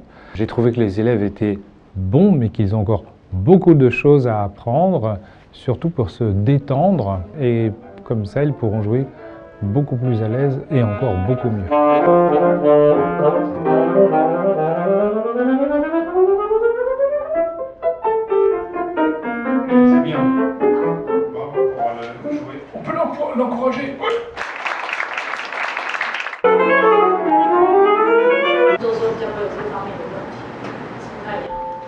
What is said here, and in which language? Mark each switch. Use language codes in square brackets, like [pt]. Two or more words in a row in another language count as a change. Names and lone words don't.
[fr] J'ai trouvé que les élèves étaient bons, mais qu'ils ont encore beaucoup de choses à apprendre, surtout pour se détendre, et comme ça, ils pourront jouer beaucoup plus à l'aise et encore beaucoup mieux. C'est bien. Bravo pour le jouer. On peut l'encourager. [zh] 做时候就会有这方面的问题，不太一样。